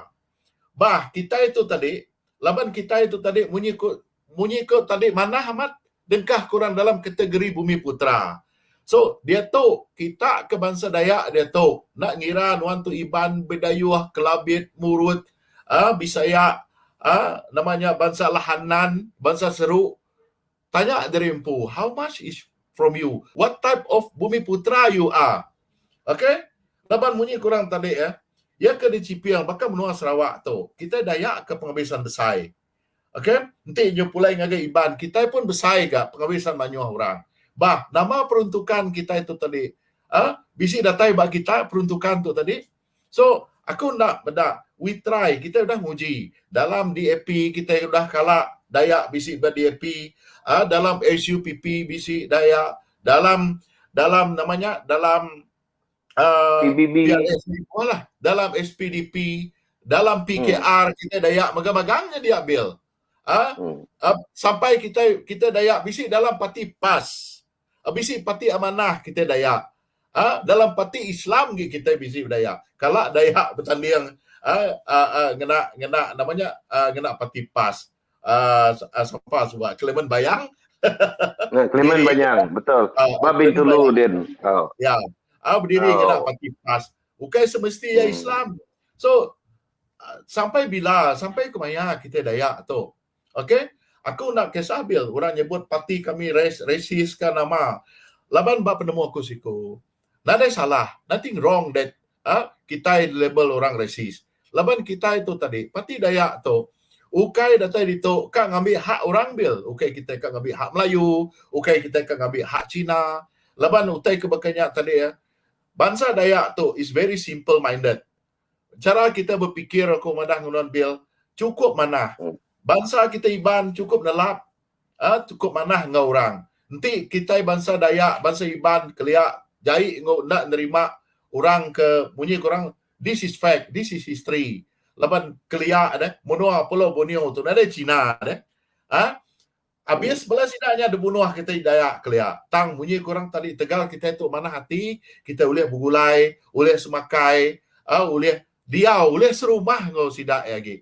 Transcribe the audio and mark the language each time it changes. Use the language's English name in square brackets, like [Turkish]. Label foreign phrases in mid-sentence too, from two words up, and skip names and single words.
[Iban] Bah, kita itu tadi, laban kita itu tadi munyi ko tadi mana amat dengkah kurang dalam kategori Bumi Putra. So, dia tahu kita ke bangsa Dayak, dia tahu nak ngira nuan tu Iban, Bedayuh, Kelabit, Murut, Bisaya, namanya bangsa Lahanan, bangsa Seru. Tanya dari empu, [English] how much is from you? What type of Bumi Putra you are? Okay? [Iban] Laban munyi kurang tadi ya. Ya ke di Cipiang, bahkan menua Sarawak tu. Kita Dayak ke penghabisan Besai. Okay? Nanti dia pulai ngagai Iban. Kita pun Besai ke penghabisan Manyuah orang. Bah, nama peruntukan kita itu tadi. Bisi datai bagi kita peruntukan tu tadi. So, aku nak [English] we try, [Iban] kita dah nguji. Dalam DAP kita dah kalah Dayak bisi ber-DAP. Dalam SUPP bisi Dayak. Dalam namanya, dalam PBB. Dalam SPDP, dalam PKR kita Dayak magang-magangnya dia ambil. Sampai kita Dayak bisi dalam parti PAS. Bisi parti amanah kita Dayak. Dalam parti Islam kita bisi Dayak. Kalau Dayak bertanding ngena namanya ngena parti PAS. Siapa sebab Clement Bayang. Clement Bayang, betul. Babin Tulu din. Ya. Berdiri ngena parti PAS. [Malay] Bukan semestinya Islam. [Iban] So sampai bila? Sampai ke mana kita Dayak tu? Okey? Aku nak kisah bil. Orang nyebut parti kami rasis kan nama. Laban bab penemu aku siku. Nada salah. [English] Nothing wrong that [Iban] kita label orang rasis. Laban kita itu tadi, parti Dayak tu, ukai datai dito, kak ngambil hak orang bil. Ukai kita kak ngambil hak Melayu. Ukai kita kak ngambil hak Cina. Laban utai kebakanya tadi ya. Bangsa Dayak tu [English] is very simple minded. [Iban] Cara kita berfikir aku madah ngunan bil, cukup mana? Bangsa kita Iban cukup nelap, cukup manah ngau orang. Nanti kita bangsa Dayak, bangsa Iban keliak jai ngau nak nerima orang ke bunyi korang, [English] this is fact, this is history. [Iban] Laban keliak deh, menua Pulau Borneo tu ada Cina deh. Habis belas sidaknya ada bunuh kita Dayak keliak. Tang bunyi korang tadi Tegal kita itu mana hati, kita boleh bergulai, boleh semakai, boleh diau, boleh serumah ngau sidak lagi.